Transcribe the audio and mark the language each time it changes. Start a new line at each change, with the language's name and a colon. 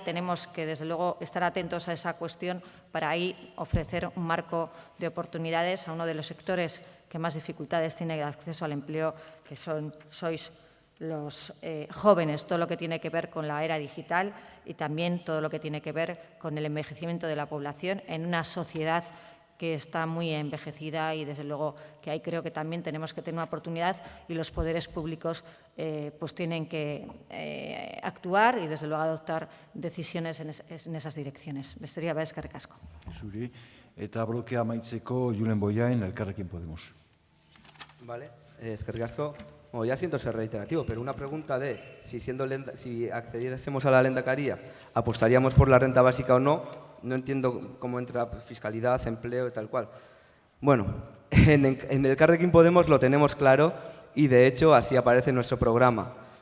Spanish: Tenemos que, desde luego, estar atentos a esa cuestión para ahí ofrecer un marco de oportunidades a uno de los sectores que más dificultades tiene de acceso al empleo, que sois los jóvenes, todo lo que tiene que ver con la era digital y también todo lo que tiene que ver con el envejecimiento de la población en una sociedad que está muy envejecida y, desde luego, que ahí creo que también tenemos que tener una oportunidad y los poderes públicos pues tienen que actuar y, desde luego, adoptar decisiones en esas direcciones.
Basque: Besterik gabe, eskerrik asko. Zuri, eta blokea amaitzeko Julen Bollain, Elkarrekin Podemos. Vale, eskerrik asko.
Spanish: Bueno, ya siento ser reiterativo, pero una pregunta de si accediésemos a la lehendakaría, ¿apostaríamos por la renta básica o no? No entiendo cómo entra fiscalidad, empleo y tal cual. Bueno, en el Elkarrekin Podemos lo tenemos claro y, de hecho, así aparece en nuestro programa.